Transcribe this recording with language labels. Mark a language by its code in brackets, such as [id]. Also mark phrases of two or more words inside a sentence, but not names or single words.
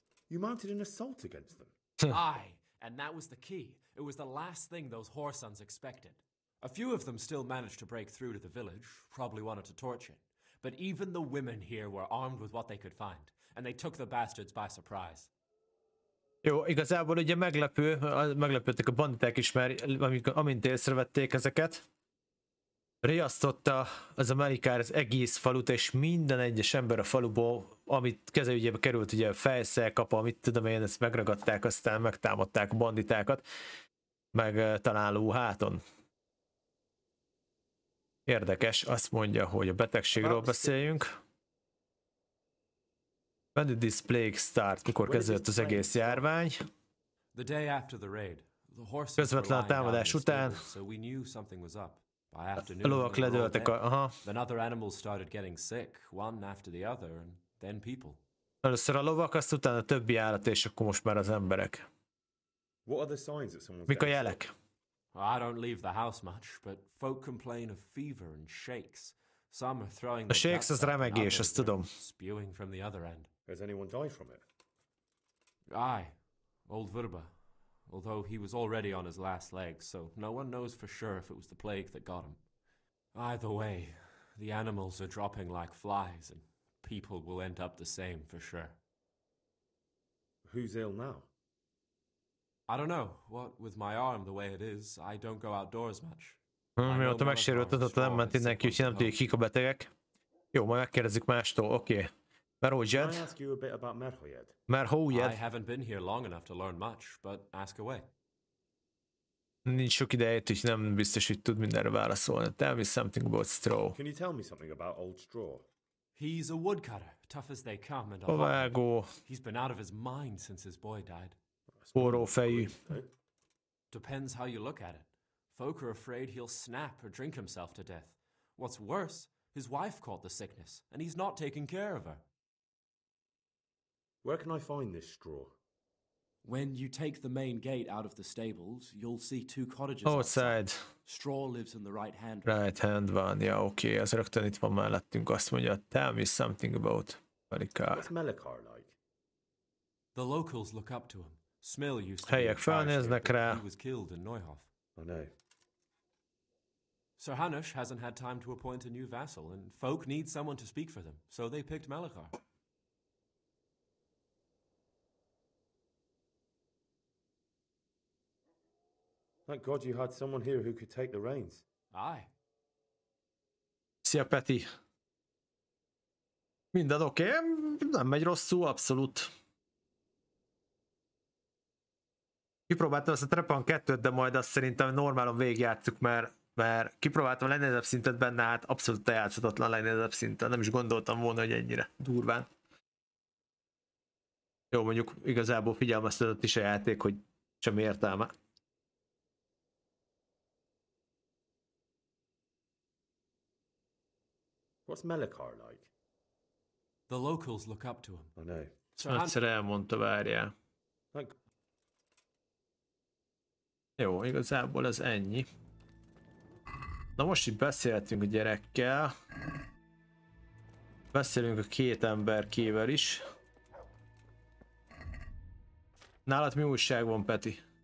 [en] You mounted an assault against them. Aye, and that was the key. It was the last thing those whoresons expected. A few of them still managed to break through to the village, probably wanted to torch it. But even the women here were armed with what they could find, and they took the bastards by surprise. [hu] Jó, igazából ugye meglepődtek a banditák is, mert amint észrevették ezeket, riasztotta az Amerikár az egész falut, és minden egyes ember a faluból, amit kezelőgyébe került, ugye fejszel, kapa, mit tudom én, ezt megragadták, aztán megtámadták a banditákat, meg talán lóháton. Érdekes, azt mondja, hogy a betegségről beszéljünk. [en] When did this plague start? [hu] Mikor kezdődött az egész járvány? Közvetlen a támadás után a lovak ledöltek Először a lovak, azt utána a többi állat, és akkor most már az emberek. Mik a jelek? [en] I don't leave the house much, but folk complain of fever and shakes. Some are throwing [hu] a shakes az remegés, azt tudom. [en] Spewing from the other end. Has anyone died from it? Aye, old Verba. Although he was already on his last legs, so no one knows for sure if it was the plague that got him. Either way, the animals are dropping like flies, and people will end up the same for sure. Who's ill now? I don't know. What with my arm the way it is, I don't go outdoors much. [hu] Mióta megsérült, azóta nem ment mindenki, úgyhogy nem tudjuk, kik a betegek. Jó, majd megkérdezzük mástól, oké. Merhojed. Merhojed. [en] I haven't been here long enough to learn much, but ask away. [hu] Nincs sok idejét, úgyhogy nem biztos, hogy tud mindenre válaszolni. [en] Tell me something about straw. Can you tell me something about old straw? He's a woodcutter, tough as they come, and a he's been out of his mind since his boy died. [hu] Forrófejű. [en] Depends how you look at it. Folk are afraid he'll snap or drink himself to death. What's worse, his wife caught the sickness, and he's not taking care of her. Where can I find this straw? When you take the main gate out of the stables, you'll see two cottages outside. Straw lives in the right hand. Right hand [hu] van, ja, oké, az rögtön itt van mellettünk, azt mondja, [en] tell me something about Melikar. What's Melikar like? The locals look up to him. Smill used to [hu] helyek felnéznek rá. [en] He was killed in Neuhof. I know. Sir Hanush hasn't had time to appoint a new vassal, and folk need someone to speak for them, so they picked Melikar. Thank God you had someone here who could take the reins. Aye. [hu] Szia, Peti. Minden oké, nem megy rosszul, abszolút. Kipróbáltam azt a Trepan 2-t, de majd azt szerintem normálon végigjátszuk, mert kipróbáltam a legnehezebb szintet benne, hát abszolút lejátszhatatlan legnehezebb szinten. Nem is gondoltam volna, hogy ennyire durván. Jó, mondjuk igazából figyelmeztetett is a játék, hogy semmi értelme. [en] What's Melikar like? The locals look up to him. I know. [hu] Egyszer elmondta, várjál. Jó, igazából ez ennyi. Na most itt beszéltünk a gyerekkel. Beszélünk a két emberkével is. Nálad mi újság van, Peti?